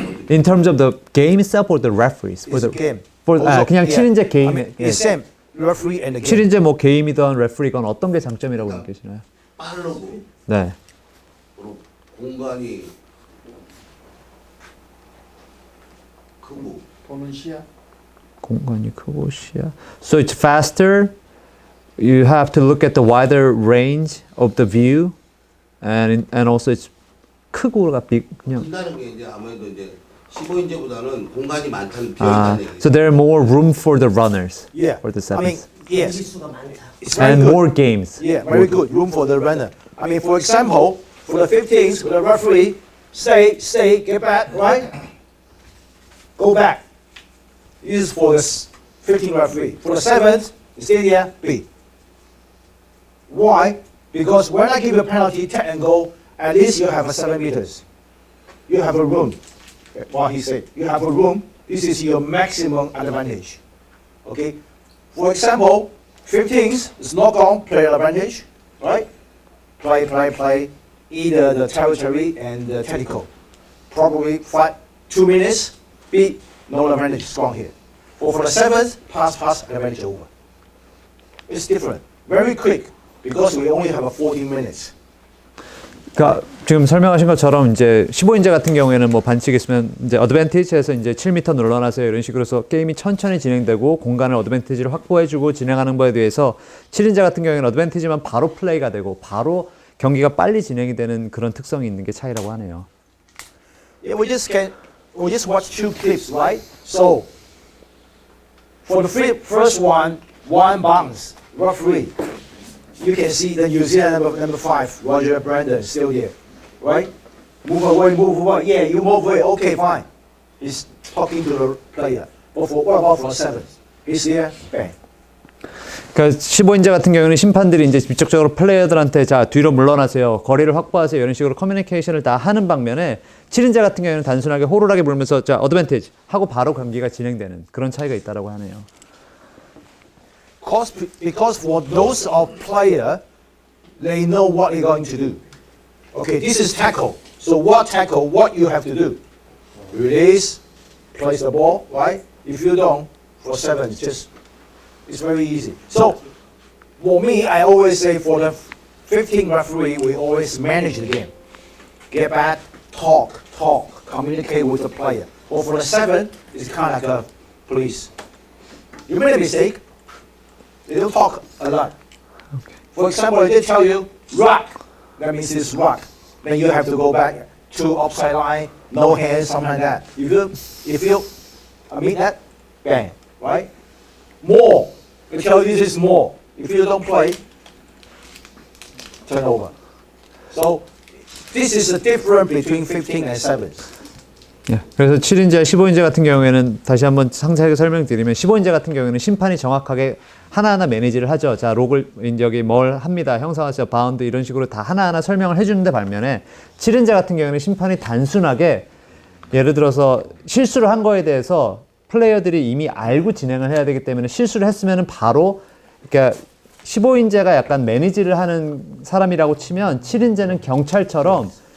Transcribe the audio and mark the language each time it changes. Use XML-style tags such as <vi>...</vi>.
<en>In terms of the game itself or the referees? It's a game.</en> <ko>그냥 7인제 게임에.</ko> <en>It's same. Referee and the game.</en> <ko>7인제 뭐 게임이든 레프리건 어떤 게 장점이라고 느끼시나요? 빠르고. 네. 그리고 공간이 크고. 보는 시야. 공간이 크고 시야.</ko> <en>So it's faster. You have to look at the wider range of the view, and also it's</en> <ko>크고가 그냥. 큰다는 게 이제 아무래도 이제 15인제보다는 공간이 많다는 비어있다는 얘기.</ko> <en>So there are more room for the runners. Yeah. For the I mean, sevens. yes. It's very And good. more games. Yeah, very good. Room for the runner. I mean, for example, for the 15s, the referee stay, get back, right? Go back. This is for the 15 referee. For the 7th, stay there, B. Why? Because when I give you a penalty, tap and go, at least you have a 7 meters. You have a room. What he said, you have a room. This is your maximum advantage. Okay? For example, 15s is knock on, player advantage, right? Play. Either the territory and the tactical. Probably 2 minutes, B, no advantage, strong here. For the 7th, pass, advantage over. It's different. Very quick, because we only have 14 minutes.</en> <ko>그러니까 지금 설명하신 것처럼 이제 15인제 같은 경우에는 뭐 반칙 있으면 이제 어드밴티지에서 이제 7m 늘어나세요 이런 식으로 해서 게임이 천천히 진행되고 공간을 어드밴티지를 확보해주고 진행하는 거에 대해서 7인제 같은 경우에는 어드밴티지만 바로 플레이가 되고 바로 경기가 빨리 진행이 되는 그런 특성이 있는 게 차이라고 하네요.</ko> <en>Yeah, we just watch 2 clips, right? So for the first one bounce, referee. You can see the New Zealand number 5, Roger Brandon, still there, right? Move away. Yeah, you move away. Okay, fine. He's talking to the player. But what about for the 7th? He's there, bang.</en> <ko>그러니까 15인제 같은 경우는 심판들이 이제 직접적으로 플레이어들한테 자 뒤로 물러나세요, 거리를 확보하세요 이런 식으로 커뮤니케이션을 다 하는 반면에 7인제 같은 경우에는 단순하게 호루라기 불면서 자 어드밴티지 하고 바로 경기가 진행되는 그런 차이가 있다라고 하네요.</ko> <en>Because for those of player, they know what they're going to do. Okay, this is tackle. So what you have to do? Release, place the ball, right? If you don't, for 7, it's very easy. So for me, I always say for the 15 referee, we always manage the game. Get back, talk, communicate with the player. Or for the 7, it's kind of like a please. You made a mistake. They don't talk a lot. Okay. For example, they tell you rock, that means it's rock. Then you have to go back to upside line, no hands, something like that. If you meet that, bang, right? More, they tell you this is more. If you don't play, turn over. So this is the difference between 15 and 7s.</en> <ko>예, 그래서 7인제, 15인제 같은 경우에는 다시 한번 상세하게 설명드리면 15인제 같은 경우에는 심판이 정확하게 하나하나 매니지를 하죠. 자, 록을 여기 뭘 합니다. 형상화하세요. 바운드 이런 식으로 다 하나하나 설명을 해주는데 반면에 7인제 같은 경우에는 심판이 단순하게 예를 들어서 실수를 한 거에 대해서 플레이어들이 이미 알고 진행을 해야 되기 때문에 실수를 했으면은 바로 그러니까 15인제가 약간 매니지를 하는 사람이라고 치면 7인제는 경찰처럼</ko>